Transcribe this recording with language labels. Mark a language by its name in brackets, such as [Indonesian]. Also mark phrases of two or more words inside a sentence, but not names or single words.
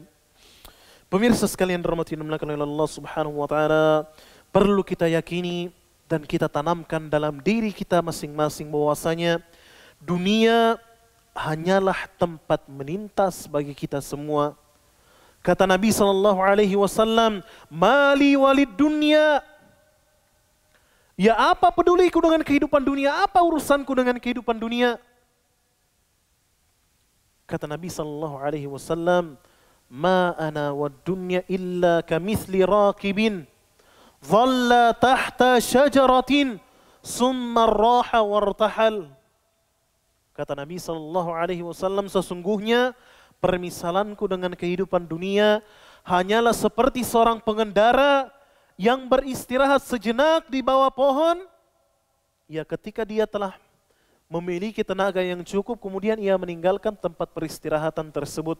[Indonesian] Pemirsa sekalian dirahmati dan dimuliakan oleh Allah [Arabic] سبحانه وتعالى, [Indonesian] perlu kita yakini dan kita tanamkan dalam diri kita masing-masing bahwasanya dunia hanyalah tempat melintas bagi kita semua. Kata Nabi SAW, [Arabic] "ما لي وللدنيا." [Indonesian] Ya, apa peduliku dengan kehidupan dunia? Apa urusanku dengan kehidupan dunia? Kata Nabi SAW, [Arabic] "ما أنا والدنيا إلا كمثل راكب ظل تحت شجرة ثم راح وارتحل." [Indonesian] Kata Nabi SAW, sesungguhnya permisalanku dengan kehidupan dunia hanyalah seperti seorang pengendara yang beristirahat sejenak di bawah pohon. Ya, ketika dia telah memiliki tenaga yang cukup, kemudian ia meninggalkan tempat peristirahatan tersebut.